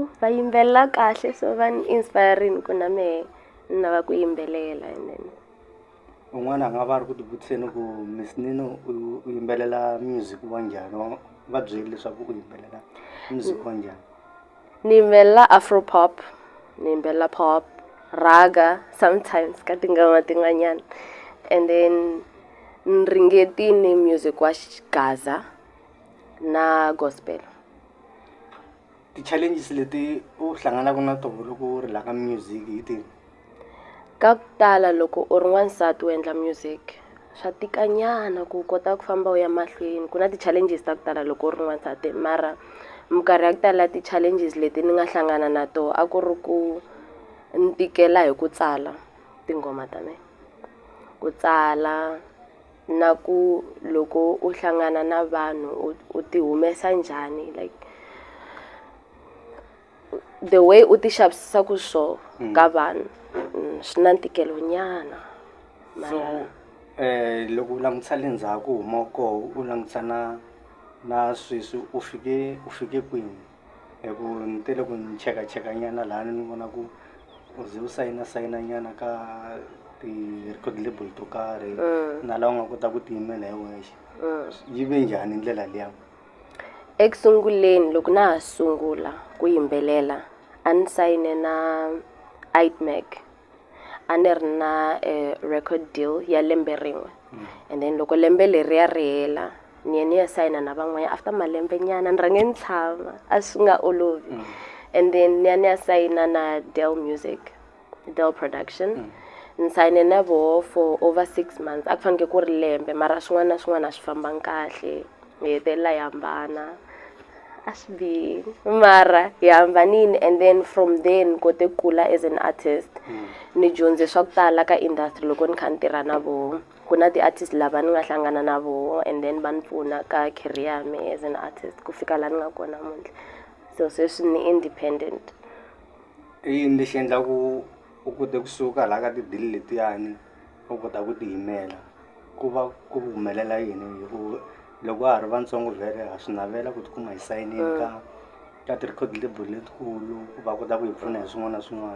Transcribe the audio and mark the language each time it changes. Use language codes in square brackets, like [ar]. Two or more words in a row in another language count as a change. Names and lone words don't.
[ts] Va yimbelela kahle so va ni inspiring ku na me na va ku yimbelela [en] and then [ts] Un'wana a nga va ri ku tivutiseni ku Miss Nino u yimbelela music wa njhani? Va byeli leswaku u yimbelela music wa njhani? ni yimbelela [en] afro pop, [ts] ni yimbelela pop, raga sometimes ka tinghoma tin'wanyana [en] and then [ts] ni ringetini music wa Gaza na gospel. Ti-challenges leti u hlanganaka na tona loko u ri la ka music hi tihi? Ka ku tala loko u ri n'wansati u endla music swa tikanyana ku kota ku famba u ya mahlweni. Ku na ti-challenges ta ku tala loko u ri n'wansati mara minkarhi ya ku tala ti-challenges leti ni nga hlangana na tona a ku ri ku ni tikela hi ku tsala tinghoma ta mina. Ku tsala na ku loko u hlangana na vanhu u ti humesa njhani [en] like the way [ts] u ti xavisisa ku swo ka vanhu swi na ntikelo nyana. So loko u langutisa le ndzhaku u huma koho u langutisa na sweswi u fike kwini? Hi ku ni tele ku ni cheka nyana laha ni vona ku u ze u sayina nyana ka ti- [en] record label [ts] to karhi na laha u nga kota ku tiyimela hi wexe. Yi ve njhani ndlela liya? Eku sunguleni loko na ha sungula ku yimbelela a ni sayine na Itemag a ni ri na [en] record deal [ts] ya lembe rin'we [en] and then [ts] loko lembe leriya ri hela ni ya sayina na van'wanyana after malembe nyana ni rhange ni tshama a swi nga olovi [en] and then [ts] ni ya sayina na Del Music, Del Production. Ni sayine na voho [en] for over 6 months [ts] a ku faneke ku ri lembe mara swin'wana na swin'wana a swi fambanga kahle hi hetelela hi hambana a swi bihi mara hi hambanile [en] and then from there [ts] ni kote kula [en] as an artist. [ts] Ni dyondze swa ku tala ka industry loko ni kha ni tirha na voho. Ku na ti-artist lava ni nga hlangana na voho [en] and then [ts] va ni pfuna ka career ya me [en] as an artist [ts] ku fika laha ni nga kona namuntlha. So sweswi ni independent. I yini lexi endlaku u kote kusuka laha ka tidili letiyani u kota ku tiyimela? Ku va ku humelela yini? Hi ku loko ha ri vantsongo vhele ha swi navela ku tikuma hi sayinile ka ti- [en] record label [ts] letikulu ku va kota ku hi pfuna hi swin'wana na swin'wana.